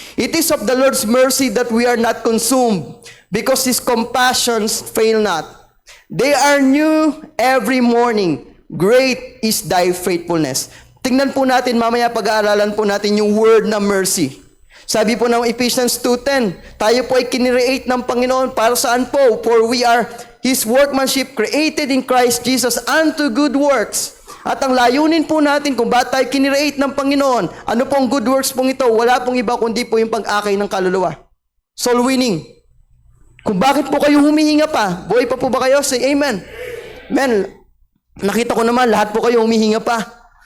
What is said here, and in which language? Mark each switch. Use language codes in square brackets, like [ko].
[en] It is of the Lord's mercy that we are not consumed, because His compassions fail not. They are new every morning. Great is thy faithfulness. [tl] Tingnan po natin, mamaya pag-aaralan po natin yung word na mercy. Sabi po ng Ephesians 2:10, tayo po ay kinreate ng Panginoon para saan po? [en] For we are His workmanship created in Christ Jesus unto good works. [tl] At ang layunin po natin kung bakit tayo kinreate ng Panginoon, ano pong good works pong ito? Wala pong iba kundi po yung pag-akay ng kaluluwa. [en] Soul winning. [tl] Kung bakit po kayo humihinga pa? Buhay pa po ba kayo? [en] Say amen. [tl] Amen. Nakita ko naman, lahat po kayo humihinga pa.